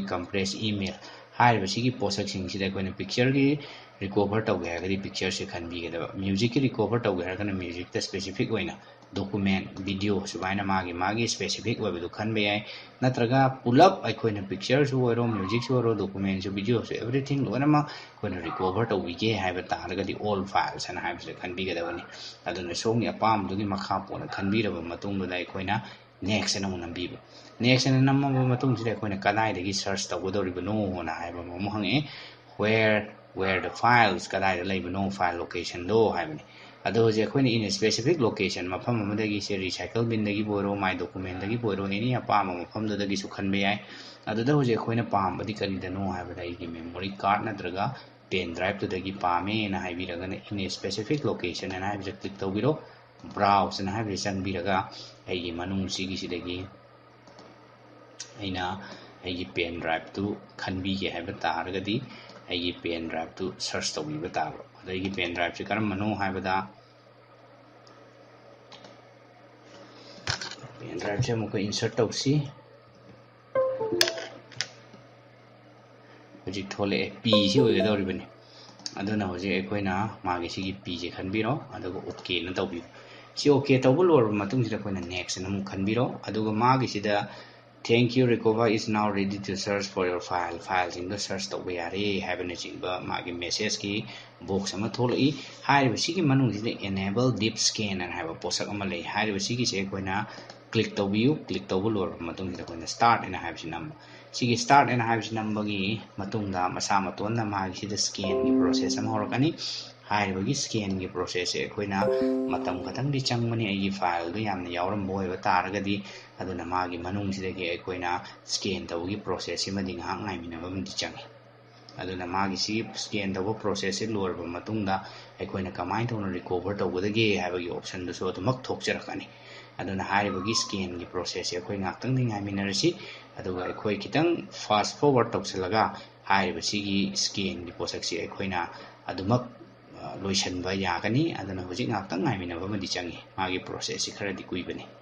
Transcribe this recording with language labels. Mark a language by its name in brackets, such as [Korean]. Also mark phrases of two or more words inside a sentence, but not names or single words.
[English] compress email [Manipuri] ꯍꯥꯏꯔꯤꯕꯁꯤꯒꯤ ꯄꯣꯠꯁꯛꯁꯤꯡꯁꯤꯗ ꯑꯩꯈꯣꯏꯅ ꯄꯤꯛꯆꯔꯒꯤ ꯔꯤꯀꯣꯚꯔ ꯇꯧꯒꯦ ꯍꯥꯏꯔꯒꯗꯤ ꯄꯤꯛꯆꯔꯁꯦ ꯈꯟꯕꯤꯒꯗꯕ ꯃ꯭ꯌꯨꯖꯤꯛꯀꯤ ꯔꯤꯀꯣꯚꯔ ꯇꯧꯒꯦ ꯍꯥꯏꯔꯒꯅ ꯃ꯭ꯌꯨꯖꯤꯛꯇ ꯁ꯭ꯄꯦꯁꯤꯐꯤꯛ ꯑꯣꯏꯅ [English] document video [Manipuri] ꯁꯨꯃꯥꯏꯅ ꯃꯥꯒꯤ ꯁ꯭ꯄꯦꯁꯤꯐꯤꯛ ꯑꯣꯏꯕꯗꯨ ꯈꯟꯕ ꯌꯥꯏ ꯅꯠꯇ꯭ꯔꯒ ꯄꯨꯂꯞ ꯑꯩꯈꯣꯏꯅ ꯄꯤꯛꯆꯔꯁꯨ ꯑꯣꯏꯔꯣ ꯃ꯭ꯌꯨꯖꯤꯛꯁꯨ ꯑꯣꯏꯔꯣ ꯗꯣꯀꯨꯃꯦꯟꯠꯁꯨ ꯚꯤꯗꯤꯑꯣꯁꯨ ꯑꯦꯚ꯭ꯔꯤꯊꯤꯡ ꯂꯣꯏꯅꯃꯛ ꯑꯩꯈꯣꯏꯅ ꯔꯤꯀꯣꯚꯔ ꯇꯧꯕꯤꯒꯦ ꯍꯥꯏꯕ ꯇꯥꯔꯒꯗꯤ [English] all files [Manipuri] ꯑꯅ ꯍꯥꯏꯕꯁꯤꯗ ꯈꯟꯕꯤꯒꯗꯕꯅꯤ ꯑꯗꯨꯅ ꯁꯣꯝꯒꯤ ꯑꯄꯥꯝꯕꯗꯨꯒꯤ ꯃꯈꯥ ꯄꯣꯟꯅ ꯈꯟꯕꯤꯔꯕ ꯃꯇꯨꯡꯗꯨꯗ ꯑꯩꯈꯣꯏꯅ ꯅꯦꯛꯁ ꯑꯅ ꯑꯃꯨꯛ ꯅꯝꯕꯤꯕ ꯅꯦꯛꯁ ꯑꯅ ꯅꯝꯃꯕ ꯃꯇꯨꯡꯁꯤꯗ ꯑꯩꯈꯣꯏꯅ ꯀꯗꯥꯏꯗꯒꯤ ꯁꯔꯆ ꯇꯧꯒꯗꯧꯔꯤꯕꯅꯣꯅ ꯍꯥꯏꯕ ꯑꯃꯨꯛ ꯍꯪꯉꯛꯑꯦ [English] where the files [Manipuri] kadaida leibano [English] file location [Manipuri] do haibani ado hoje akoina [English] in a specific location [Manipuri] mafam amadagi se recycle bin dagi boiro [English] my document [Manipuri] dagi boiro any apama mafam dagi su khanbe yai aduda hoje akoina pambadi karidano haibada igi [English] memory card [Manipuri] nadraga [English] pen drive [Manipuri] to dagi pame na haibiragana [English] in a specific location [Manipuri] and haibja click tawbiro browse na haibja changbiraga aigi manung sigi sidagi aina aigi [English] pen drive [Manipuri] to khanbige haiba taragadi aigi [English] pen drive [Manipuri] to search tawbiba taro aigi [English] pen drive [Manipuri] se karamano haibada [English] pen drive [Manipuri] se amuka insert tawsi hoji thole p si oigadoribani aduna hoji akoina magi sigi p je khanbiro aduga okay na tawbi si okay tawbu lor matung sida akoina next na mu khanbiro aduga magi sida [English] thank you recover is now ready to search for your files [Manipuri] in the search tawba yare haibana chingba magi message ki box ama tholai haiba sigi manung sida [English] enable deep scan [Manipuri] and haiba posak ama lei haiba sigi se akoina click tawbiu click tawbu lor matung sida akoina start and haiba sinam sigi start and haiba sinambagi matungda masa matonna magi sida scan gi process ama horakani haiba scan gi process e akoina matam khatang di changmani ai file do yamna yawram boy ba taragadi aduna magi manung sidagi akoina scan tawgi process ima ding hang ngai minabam di changi aduna magi si scan tawo process e lorba matungda akoina kamai tona recover tawgadagi haibagi option do so adumak thokjarakani aduna haibagi scan gi process e akoi ngaktang ding ngai minarasi aduga akoi kitang [English] fast forward [Manipuri] tawsalaga haiba sigi scan gi posak si akoina adumak loisanba yagani aduna hojik ngaktang ngai minaba madi changi magi process si khara di kuibani